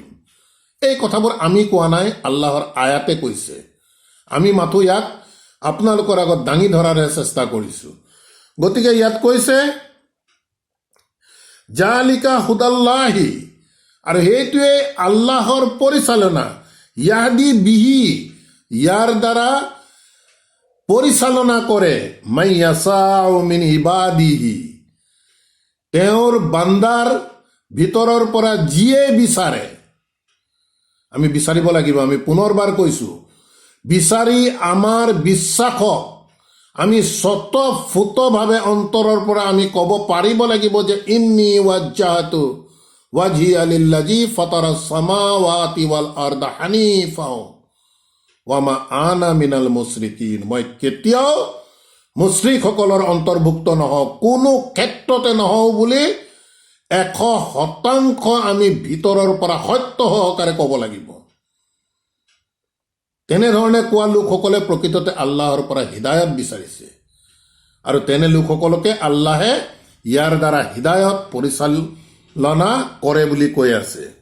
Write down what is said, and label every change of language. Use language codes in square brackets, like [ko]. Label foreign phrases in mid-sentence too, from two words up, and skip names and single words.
[as] এই কথাবোৰ আমি কোৱা নাই, আল্লাহৰ আয়াতে কৈছে। আমি মাথো ইয়াক আপোনালোকৰ আগত দাঙি ধৰাৰহে চেষ্টা কৰিছোঁ। গতিকে ইয়াত কৈছে [ar] ذلك هدى الله, [as] আৰু সেইটোৱে আল্লাহৰ পৰিচালনা। [ar] يهدي به, [as] ইয়াৰ দ্বাৰা পৰিচালনা কৰে [ar] من يشاء من عباده, [as] তেওঁৰ বান্দাৰ ভিতৰৰ পৰা যিয়ে বিচাৰে। আমি বিচাৰিব লাগিব। আমি পুনৰবাৰ কৈছোঁ, বিচাৰি আমাৰ বিশ্বাসক আমি স্বতঃফুতভাৱে অন্তৰৰ পৰা আমি ক'ব পাৰিব লাগিব যে [ar] إني وجهت وجهي للذي فطر السماوات والأرض حنيفا وما أنا من المشركين. [as] মই কেতিয়াও মুশৰিকসকলৰ অন্তৰ্ভুক্ত নহওঁ, কোনো ক্ষেত্ৰতে নহওঁ বুলি 100% আমি ভিতৰৰ পৰা সত্য সহকাৰে ক'ব লাগিব। তেনেধৰণে কোৱা লোকসকলে প্ৰকৃততে আল্লাহৰ পৰা হিদায়ত বিচাৰিছে, আৰু তেনে লোকসকলকে আল্লাহে ইয়াৰ দ্বাৰা হিদায়ত পৰিচালনা কৰে বুলি কৈ আছে।